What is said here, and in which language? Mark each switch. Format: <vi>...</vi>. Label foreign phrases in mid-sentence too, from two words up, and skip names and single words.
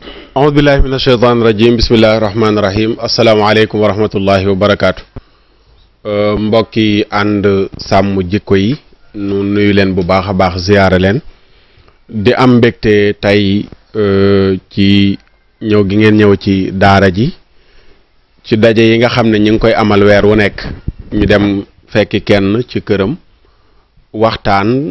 <ar>أعوذ بالله من الشيطان الرجيم بسم الله الرحمن الرحيم السلام عليكم ورحمة الله وبركاته</ar> <wo>mbokki ànd sàmm jikko yi nu nuyu leen bu baax a baax ziyaare leen di am mbégte tey ci ñëw gi ngeen ñëw ci daara ji ci daje yi nga xam ne ñu ngi koy amal weer wu nekk ñu dem fekki kenn ci këram waxtaan</wo>